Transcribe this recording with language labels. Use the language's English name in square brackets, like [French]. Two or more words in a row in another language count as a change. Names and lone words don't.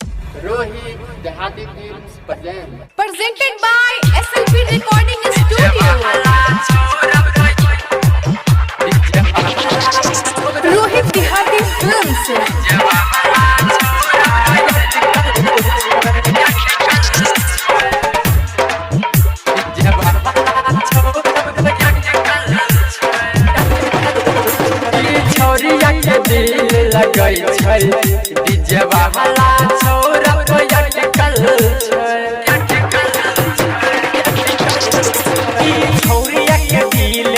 [English] Rohit Dehati Films present. Presented by SLP Recording Studio. Rohit Dehati Films. [Maithili] लगै छै डीजे वाला छोरा अटकल छै ई छोरिया के दिल